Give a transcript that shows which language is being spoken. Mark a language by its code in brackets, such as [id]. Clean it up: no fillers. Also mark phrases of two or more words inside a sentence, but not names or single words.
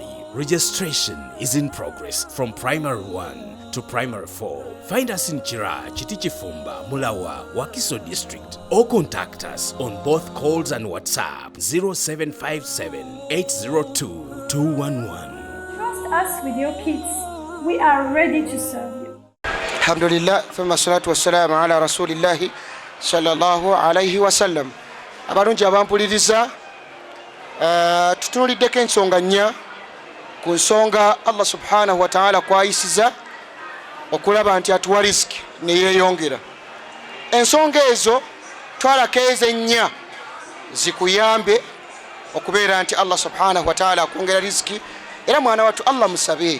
[en] Registration is in progress from Primary 1 to Primary 4. Find us in Chira, Chitichifumba, Mulawa, Wakiso District, or contact us on both calls and WhatsApp 0757 802 211. Trust us with your kids. We are ready to serve you. [ar] الحمد لله ثم الصلاة والسلام على رسول الله صلى الله عليه وسلم. [lg] Abalungi abampuliriza, tutunuliddeko ensonga nnya ku nsonga [ar] الله سبحانه وتعالى [lg] kwayisiza okulaba nti atuwa risiki neyeeyongera. Ensonga ezo twalakeeza ennya zikuyambe okubeera nti [ar] الله سبحانه وتعالى [lg] akwongera risiki, era mwana wattu Allah musabe.